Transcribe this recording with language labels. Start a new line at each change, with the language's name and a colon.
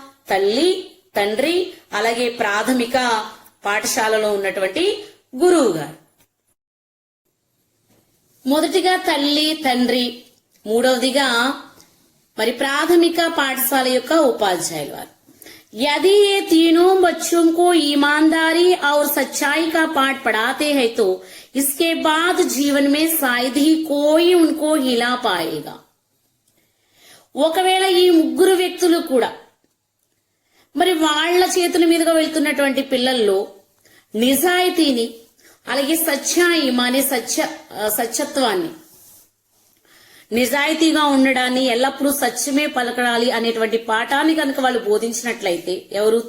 Telugu: తల్లి, తండ్రి, అలాగే ప్రాథమిక పాఠశాలలో ఉన్నటువంటి గురువు గారు. మొదటిగా తల్లి, తండ్రి, మూడవదిగా మరి ప్రాథమిక పాఠశాల యొక్క ఉపాధ్యాయులు వారు.
Hindi: यदि ये तीनों बच्चों को ईमानदारी और सच्चाई का पाठ पढ़ाते हैं तो इसके बाद जीवन में शायद ही कोई उनको हिला पाएगा.
Telugu: ఒకవేళ ఈ ముగ్గురు వ్యక్తులు కూడా మరి వాళ్ల చేతుల మీదుగా వెళ్తున్నటువంటి పిల్లల్లో నిజాయితీని, అలాగే సత్యాయి అనే సత్యత్వాన్ని, నిజాయితీగా ఉండడాన్ని, ఎల్లప్పుడూ సత్యమే పలకడాలి అనేటువంటి పాఠాన్ని కనుక వాళ్ళు బోధించినట్లయితే, ఎవరు?